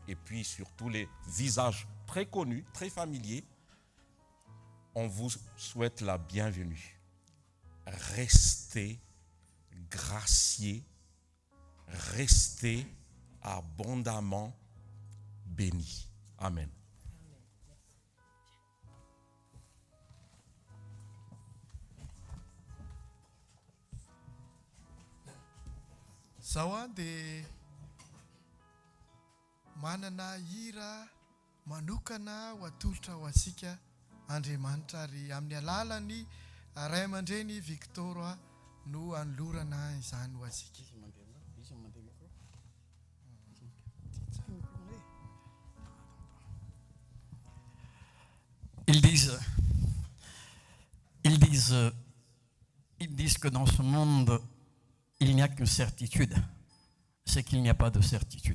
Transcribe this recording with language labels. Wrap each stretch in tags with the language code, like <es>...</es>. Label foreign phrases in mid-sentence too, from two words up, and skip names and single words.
<fr>Et puis surtout les visages très connus, très familiers. On vous souhaite la bienvenue. Restez graciés, restez abondamment bénis. Amen.</fr> <mg>Zaho dia manana hira manokana ho atolotra ho antsika Andriamanitra ary amin'ny alalany Ray aman-dreny Victor no anolorana izany ho antsika.</mg> <fr>Ils disent ils disent que dans ce monde, il n'y a qu'une certitude, c'est qu'il n'y a pas de certitude.</fr>